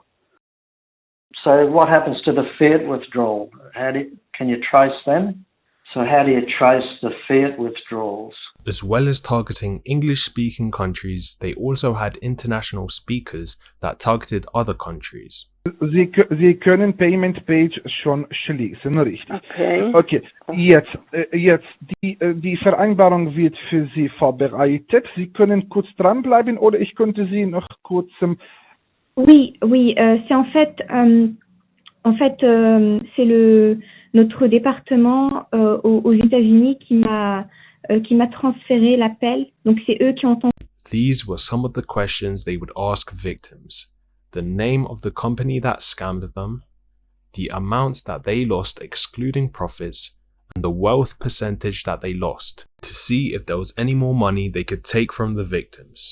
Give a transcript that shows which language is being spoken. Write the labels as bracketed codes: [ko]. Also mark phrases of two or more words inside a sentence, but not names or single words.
[en] So what happens to the fiat withdrawal? Can you trace them? So how do you trace the fiat withdrawals? As well as targeting English-speaking countries, they also had international speakers that targeted other countries. [de] Sie können [en] Payment Page [de] schon schließen, richtig. Okay. Okay, jetzt die Vereinbarung wird für Sie vorbereitet. Sie können kurz dranbleiben oder ich könnte Sie noch kurz... [fr] Oui, c'est en fait, c'est notre département aux États-Unis qui m'a transféré l'appel. Donc c'est eux qui ont entendu. [en] These were some of the questions they would ask victims: the name of the company that scammed them, the amount that they lost excluding profits, and the wealth percentage that they lost, to see if there was any more money they could take from the victims.